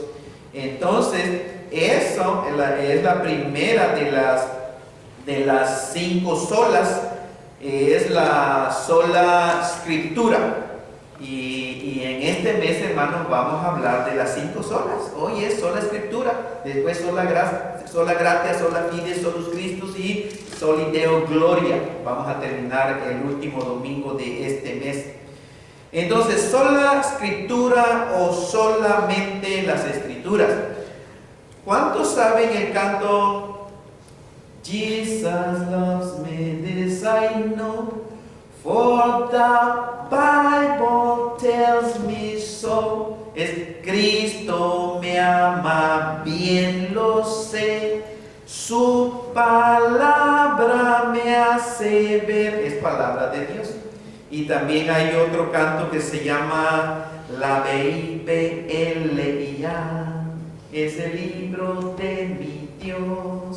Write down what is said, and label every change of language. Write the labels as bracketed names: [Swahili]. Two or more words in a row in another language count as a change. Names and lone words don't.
[Spanish] Entonces, eso es la primera de las 5 solas. Es la sola escritura. Y en este mes, hermanos, vamos a hablar de las 5 solas. Hoy es sola escritura, después sola gracia, [Latin] sola fide, solus Christus [Spanish] y [Latin] soli Deo gloria. [Spanish] Vamos a terminar el último domingo de este mes. Entonces, sola escritura o solamente las escrituras. ¿Cuántos saben el canto [English] Jesus loves me, this I know, for the Bible tells me so? [Spanish] Es Cristo me ama, bien lo sé, su palabra me hace ver. Es palabra de Dios. Y también hay otro canto que se llama la Biblia, es el libro de mi Dios.